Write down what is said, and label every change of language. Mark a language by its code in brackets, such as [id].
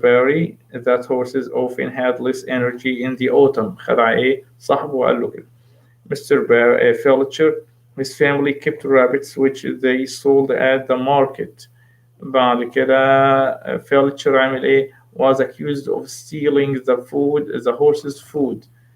[en] Barry that horses often had less energy in the autumn. [ar] خدع إيه صاحبه وقال له كده. [en] Mr. Felcher, his family kept rabbits which they sold at the market. [ar] بعد كده [en] Felcher [ar] عمل إيه [en] was accused of stealing the horse's food.